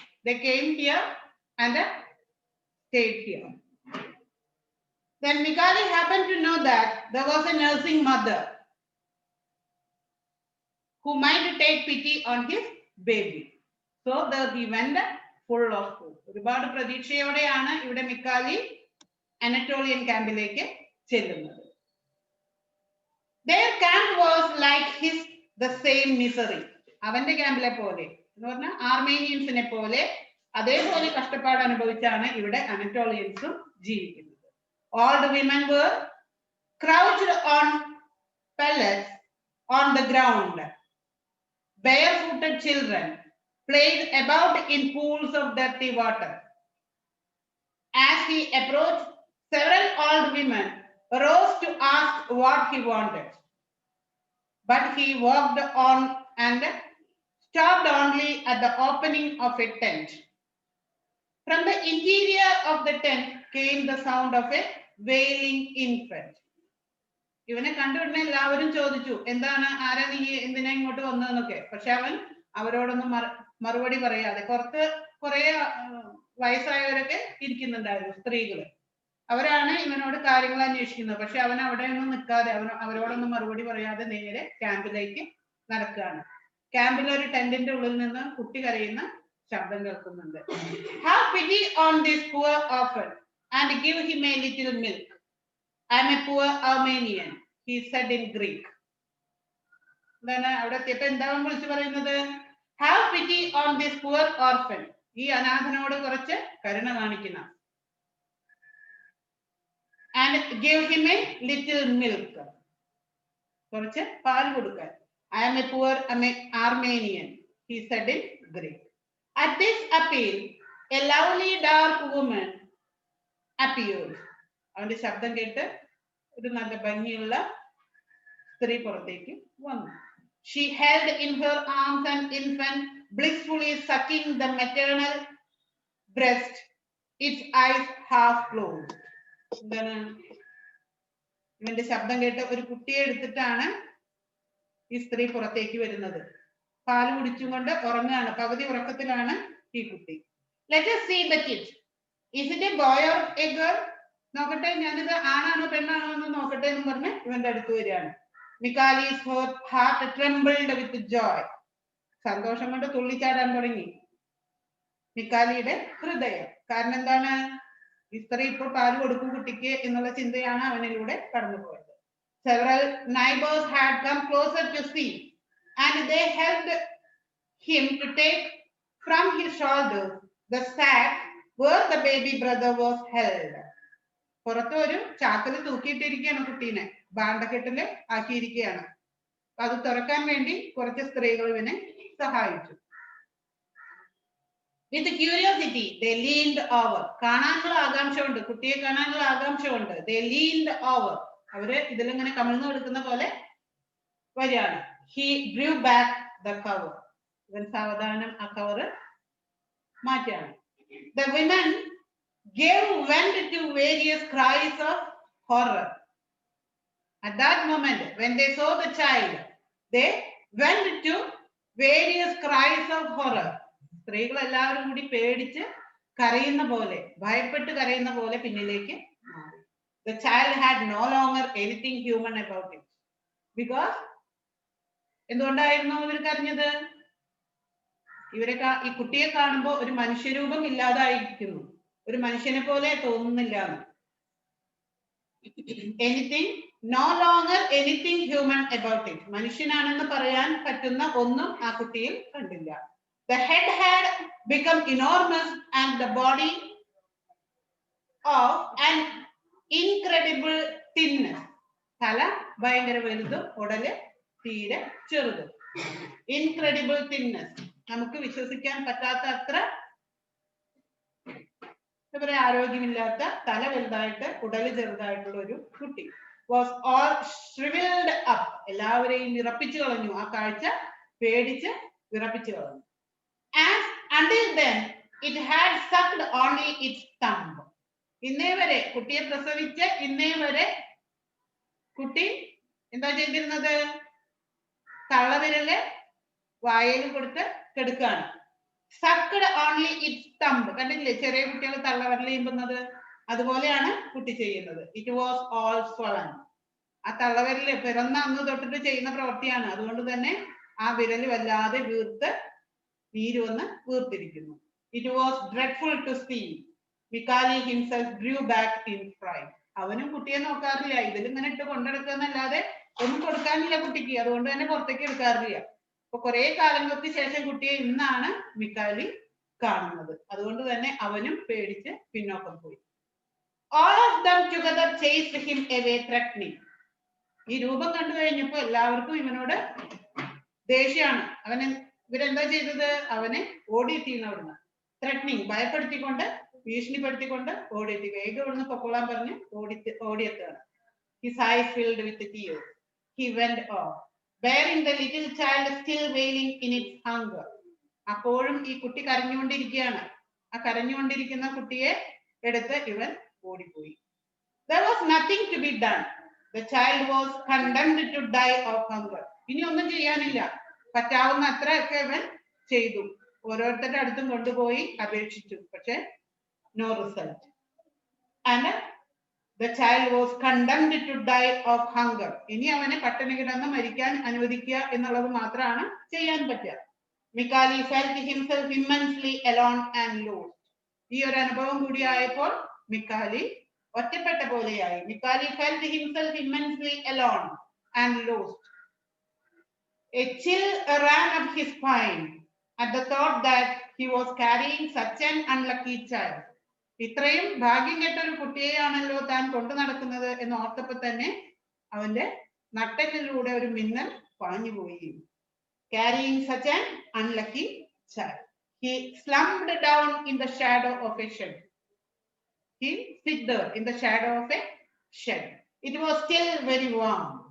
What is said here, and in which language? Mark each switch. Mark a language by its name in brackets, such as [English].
[English] They came here and stayed here. Then Mikali happened to know that there was a nursing mother who might take pity on his baby. So there he went full of hope. [Malayalam] ഒരുപാട് പ്രതീക്ഷയോടെയാണ് ഇവിടെ മിക്കാലി Anatolian ക്യാമ്പിലേക്ക് ചെല്ലുന്നത്. [English] Their camp was like his, the same misery. [Malayalam] അവന്റെ ക്യാമ്പിലെ പോലെ എന്ന് പറഞ്ഞാൽ ആർമേനിയൻസിനെ പോലെ അതേപോലെ കഷ്ടപ്പാട് അനുഭവിച്ചാണ് ഇവിടെ അനറ്റോളിയൻസും ജീവിക്കുന്നത്. [English] All the women were crouched on pallets on the ground. Barefooted children played about in pools of dirty water. As he approached, several old women rose to ask what he wanted. But he walked on and stopped only at the opening of a tent. From the interior of the tent came the sound of a wailing infant. [Malayalam] ഇവനെ കണ്ടുവിടുന്ന എല്ലാവരും ചോദിച്ചു, എന്താണ്, ആരാ നീ, എന്തിനാ ഇങ്ങോട്ട് വന്നതെന്നൊക്കെ. പക്ഷെ അവൻ അവരോടൊന്നും മറുപടി പറയാതെ, കുറെ വയസ്സായവരൊക്കെ ഇരിക്കുന്നുണ്ടായിരുന്നു, സ്ത്രീകള്. അവരാണ് ഇവനോട് കാര്യങ്ങൾ അന്വേഷിക്കുന്നത്. പക്ഷെ അവൻ അവിടെ ഒന്നും നിൽക്കാതെ, അവരോടൊന്നും മറുപടി പറയാതെ നേരെ ക്യാമ്പിലേക്ക് നടക്കുകയാണ്. ക്യാമ്പിൽ ഒരു ടെന്റിന്റെ ഉള്ളിൽ നിന്ന് കുട്ടി കരയുന്ന ശബ്ദം കേൾക്കുന്നുണ്ട്. [English] Have pity on this poor orphan and give him a little milk. I am a poor Armenian, he said in Greek. [Malayalam] എന്താണ് അവിടെ എത്തിയപ്പോ എന്താണ് വിളിച്ചു പറയുന്നത്? [English] Have pity on this poor orphan. [Malayalam] ഈ അനാഥനോട് കുറച്ച് കരുണ കാണിക്കണം. [English] And give him a little milk. [Malayalam] കുറച്ച് പാൽ കൊടുക്കാൻ. [English] I am a poor Armenian, he said in Greek. At this appeal, a lovely dark woman appeared. [Malayalam] അവന്റെ ശബ്ദം കേട്ട് ഒരു നല്ല ഭംഗിയുള്ള സ്ത്രീ പുറത്തേക്ക് വന്നു. [English] She held in her arms an infant, blissfully sucking the maternal breast, its eyes half closed. [Malayalam] എന്താണ് ഇവന്റെ ശബ്ദം കേട്ട് ഒരു കുട്ടിയെ എടുത്തിട്ടാണ് ഈ സ്ത്രീ പുറത്തേക്ക് വരുന്നത്. പാല് കുടിച്ചും കൊണ്ട് ഉറങ്ങുകയാണ്, പകുതി ഉറക്കത്തിലാണ് ഈ കുട്ടി. [English] Let us see the kid. Is it a boy or a girl? [Malayalam] നോക്കട്ടെ, ഞാനിത് ആണാണോ പെണ്ണാണോ എന്ന് നോക്കട്ടെ എന്ന് പറഞ്ഞ് ഇവന്റെ അടുത്ത് വരികയാണ്. [English] Mikali's heart trembled with joy. [Malayalam] സന്തോഷം കൊണ്ട് തുള്ളിച്ചാടാൻ തുടങ്ങി മിക്കാലിയുടെ ഹൃദയം. കാരണം എന്താണ്? ഈ സ്ത്രീ ഇപ്പോൾ പാല് കൊടുക്കും കുട്ടിക്ക് എന്നുള്ള ചിന്തയാണ് അവനിലൂടെ കടന്നുപോയത്. [English] Several neighbors had come closer to see, and they helped him to take from his shoulders the sack where the baby brother was held. [Malayalam] പുറത്ത് ഒരു ചാക്കിൽ തൂക്കിയിട്ടിരിക്കുകയാണ് കുട്ടീനെ, ഭാണ്ഡക്കെട്ടില് ആക്കിയിരിക്കുകയാണ്. അത് തുറക്കാൻ വേണ്ടി കുറച്ച് സ്ത്രീകൾ ഇവനെ സഹായിച്ചു. [English] With curiosity, they leaned over. [Malayalam] കാണാനുള്ള ആകാംക്ഷ ഉണ്ട്, കുട്ടിയെ കാണാനുള്ള ആകാംക്ഷ ഉണ്ട്. [English] They leaned over. [Malayalam] അവര് ഇതിലിങ്ങനെ കമിഴ്ന്നു കൊടുക്കുന്ന പോലെ വരികയാണ്. [English] He drew back the cover. [Malayalam] ഇവൻ സാവധാനം ആ കവർ മാറ്റിയാണ്. [English] The women gave vent to various cries of horror. At that moment, when they saw the child, they went to various cries of horror. [Malayalam] സ്ത്രീകൾ എല്ലാവരും കൂടി പേടിച്ച് കരയുന്ന പോലെ, ഭയപ്പെട്ട് കരയുന്ന പോലെ പിന്നിലേക്ക് മാറി. [English] The child had no longer anything human about it. [Malayalam] Because എന്തുകൊണ്ടായിരുന്നു ഇവർ കരഞ്ഞത്? ഇവരെ ഈ കുട്ടിയെ കാണുമ്പോൾ ഒരു മനുഷ്യരൂപം ഇല്ലാതായിരിക്കുന്നു, ഒരു മനുഷ്യനെ പോലെ തോന്നുന്നില്ല. [English] Anything, no longer anything human about it. [Malayalam] മനുഷ്യനാണെന്ന് പറയാൻ പറ്റുന്ന ഒന്നും ആ കുട്ടിയിൽ കണ്ടില്ല. [English] The head had become enormous and the body of an incredible thinness. [Malayalam] തല ഭയങ്കര വലുതും ഉടല് തീരെ ചെറുതും. [English] Incredible thinness. [Malayalam] നമുക്ക് വിശ്വസിക്കാൻ പറ്റാത്ത അത്ര ആരോഗ്യമില്ലാത്ത, തല വലുതായിട്ട് ഉടല് ചെറുതായിട്ടുള്ള ഒരു കുട്ടി. [English] Was all shriveled up. [Malayalam] എല്ലാവരെയും വിറപ്പിച്ചു കളഞ്ഞു. ആ കാഴ്ച പേടിച്ച് വിറപ്പിച്ചു കളഞ്ഞു. [English] And until then it had sucked only its thumb. [Malayalam] ഇന്നേ വരെ കുട്ടിയെ പ്രസവിച്ച് ഇന്നേ വരെ കുട്ടി എന്താ ചെയ്തിരുന്നത്? തള്ളവിരല് വായയിൽ കൊടുത്ത് കെടുക്കുകയാണ്. [English] Sucked only its thumb. [Malayalam] കണ്ടില്ലേ ചെറിയ കുട്ടികൾ തള്ളവിരൽ ചെയ്യുന്നത്? അതുപോലെയാണ് കുട്ടി ചെയ്യുന്നത്. [English] It was all swollen. [Malayalam] ആ തള്ളവിരല് പിറന്ന അന്ന് തൊട്ടിട്ട് ചെയ്യുന്ന പ്രവൃത്തിയാണ്. അതുകൊണ്ട് തന്നെ ആ വിരല് വല്ലാതെ വീർത്ത് നീര് വന്ന് വീർത്തിരിക്കുന്നു. [English] It was dreadful to see. Mikali himself drew back in fright. [Malayalam] അവനും കുട്ടിയെ നോക്കാറില്ല, ഇതിലിങ്ങനെ ഇട്ട് കൊണ്ടെടുക്കുന്നല്ലാതെ ഒന്നും കൊടുക്കാനില്ല കുട്ടിക്ക്, അതുകൊണ്ട് തന്നെ പുറത്തേക്ക് എടുക്കാറില്ല. അപ്പൊ കുറെ കാലങ്ങൾക്ക് ശേഷം കുട്ടിയെ ഇന്നാണ് മിക്കാലി കാണുന്നത്. അതുകൊണ്ട് തന്നെ അവനും പേടിച്ച് പിന്നോക്കം പോയി. [English] All of them together chased him away, threatening. [Malayalam] ഈ രൂപം കണ്ടു കഴിഞ്ഞപ്പോ എല്ലാവർക്കും ഇവനോട് ദേഷ്യമാണ്. ഇവരെന്താ ചെയ്തത്? അവനെ ഓടിയെത്തിയിരുന്നു അവിടുന്ന്. ത്രെറ്റനിങ്, ഭയപ്പെടുത്തിക്കൊണ്ട്, ഭീഷണിപ്പെടുത്തിക്കൊണ്ട് ഓടിയെത്തി. വേഗം ഇവിടുന്ന് പൊക്കോളാൻ പറഞ്ഞ് ഓടിയെത്തുകയാണ്. [English] His eyes filled with tears. He went off, bearing the little child still wailing in its hunger. [Malayalam] അപ്പോഴും ഈ കുട്ടി കരഞ്ഞുകൊണ്ടിരിക്കുകയാണ്. ആ കരഞ്ഞുകൊണ്ടിരിക്കുന്ന കുട്ടിയെ എടുത്ത് ഇവൻ ഓടിപ്പോയി. [English] There was nothing to be done. The child was condemned to die of hunger. [Malayalam] ഇനി ഒന്നും ചെയ്യാനില്ല. പറ്റാവുന്ന അത്രയൊക്കെ ഇവൻ ചെയ്തു. ഓരോരുത്തരുടെ അടുത്തും കൊണ്ടുപോയി അപേക്ഷിച്ചു. [English] പക്ഷെ no result. And the child was condemned to die of hunger. [Malayalam] ഇനി അവനെ പട്ടിണി കിടന്ന് മരിക്കാൻ അനുവദിക്കുക എന്നുള്ളത് മാത്രമാണ് ചെയ്യാൻ പറ്റുക. [English] Mikali felt himself immensely alone and lost. [Malayalam] ഈ ഒരു അനുഭവം കൂടി ആയപ്പോൾ മിക്കാലി ഒറ്റപ്പെട്ട പോലെയായി. [English] Mikali felt himself immensely alone and lost. A chill ran up his spine at the thought that he was carrying such an unlucky child. [Malayalam] ഇത്രയും ഭാഗ്യം കെട്ട ഒരു കുട്ടിയെയാണല്ലോ താൻ കൊണ്ടു നടക്കുന്നത് എന്ന് ഓർത്തപ്പോൾ തന്നെ അവന്റെ നട്ടലിലൂടെ ഒരു മിന്നൽ പാഞ്ഞുപോയി. [English] Carrying such an unlucky child. He slumped down in the shadow of a shed. He sit there in the shadow of a shed. It was still very warm.